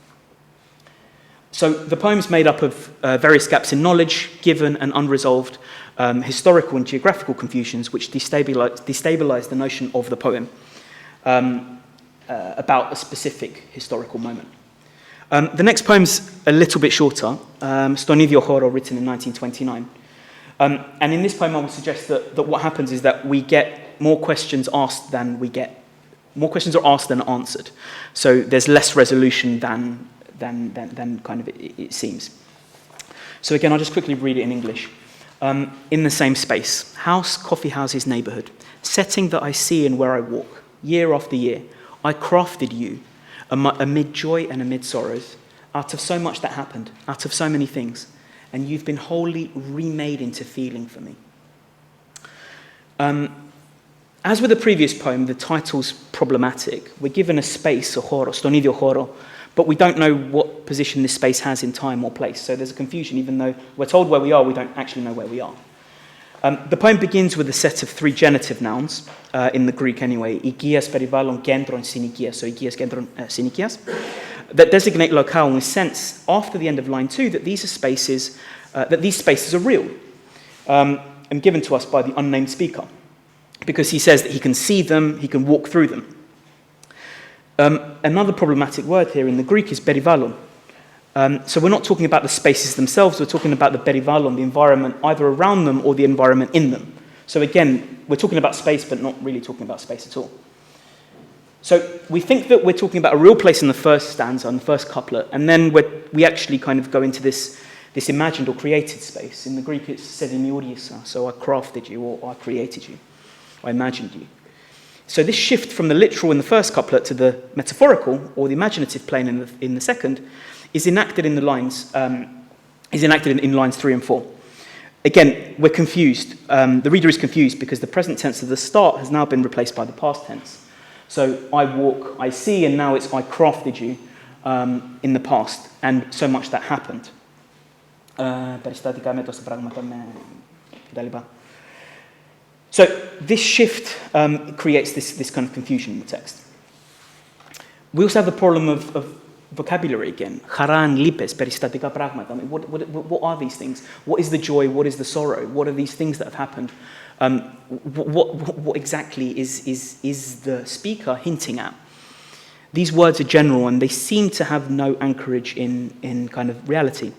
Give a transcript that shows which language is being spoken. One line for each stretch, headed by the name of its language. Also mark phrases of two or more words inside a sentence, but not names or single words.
English: So the poem is made up of various gaps in knowledge, given and unresolved, historical and geographical confusions, which destabilize the notion of the poem about a specific historical moment. The next poem's a little bit shorter,
Greek: Στον ίδιο χώρο,
English: written in 1929. And in this poem, I would suggest that what happens is that we get more questions asked than are asked than answered. So there's less resolution than kind of it seems. So again, I'll just quickly read it in English. In the same space, house, coffee houses, neighbourhood, setting that I see and where I walk, year after year, I crafted you amid joy and amid sorrows, out of so much that happened, out of so many things, and you've been wholly remade into feeling for me. As with the previous poem, the title's problematic. We're given a space, a
Greek: χώρο, στον ίδιο χώρο,
English: but we don't know what position this space has in time or place. So there's a confusion. Even though we're told where we are, we don't actually know where we are. The poem begins with a set of 3 genitive nouns, in the Greek anyway,
Greek: οικίας, περιβάλλον, κέντρον, συνοικίας, so οικίας, κέντρον, συνοικίας,
English: that designate locale, and we sense after the end of line 2 that these are spaces, that these spaces are real, and given to us by the unnamed speaker, because he says that he can see them, he can walk through them. Another problematic word here in the Greek is περιβάλλον. So we're not talking about the spaces themselves, we're talking about the περιβάλλον, the environment either around them or the environment in them. So again, we're talking about space, but not really talking about space at all. So we think that we're talking about a real place in the first stanza, in the first couplet, and then we actually kind of go into this imagined or created space. In the Greek it's
Greek: σε δημιούργησα,
English: so I crafted you, or I created you, I imagined you. So this shift from the literal in the first couplet to the metaphorical, or the imaginative plane in the second, is enacted in the lines, in lines 3 and 4. Again, we're confused. The reader is confused because the present tense of the start has now been replaced by the past tense. So I walk, I see, and now it's I crafted you in the past, and so much that happened. So this shift creates this kind of confusion in the text. We also have the problem of vocabulary again.
Greek: Χαράν, λύπες, περιστατικά πράγματα.
English: I mean, what are these things? What is the joy? What is the sorrow? What are these things that have happened? What exactly is the speaker hinting at? These words are general and they seem to have no anchorage in kind of reality.